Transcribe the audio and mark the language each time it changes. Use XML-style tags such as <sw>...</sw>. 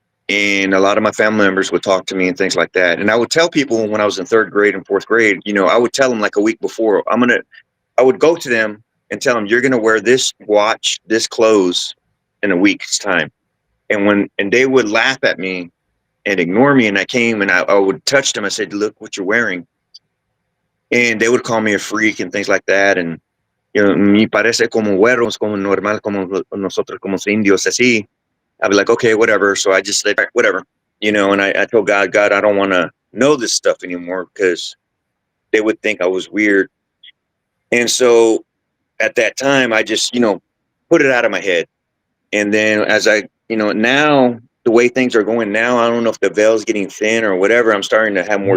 <en>And a lot of my family members would talk to me and things like that. And I would tell people when I was in third grade and fourth grade, I would tell them like a week before, I would go to them and tell them, you're going to wear this watch, this clothes in a week's time. And they would laugh at me and ignore me. And I came and I would touch them. I said, look what you're wearing. And they would call me a freak and things like that.</en> <es>And, me parece como güeros, como normal, como nosotros, como indios, así.</es> <en>I'd be like, okay, whatever. So I just said, whatever, and I told God, I don't want to know this stuff anymore because they would think I was weird. And so at that time, I just, put it out of my head. And then as I, now the way things are going now, I don't know if the veil's getting thin or whatever. I'm starting to have more</en>